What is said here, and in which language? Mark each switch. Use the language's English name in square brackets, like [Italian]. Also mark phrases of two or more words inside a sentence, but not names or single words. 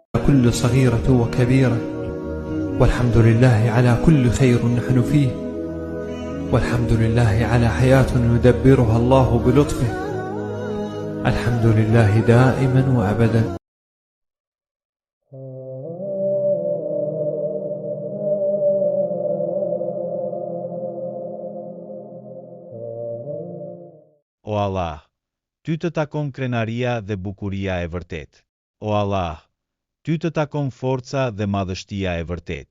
[Arabic] كل صغيرة وكبيرة، والحمد لله على كل خير نحن فيه، والحمد لله على حياة يدبرها الله بلطفه، الحمد لله دائما وأبدا. [Albanian] O Allah, ty të takon krenaria dhe bukuria e vërtet. O Allah, ty të takon forca dhe madhështia e vërtet.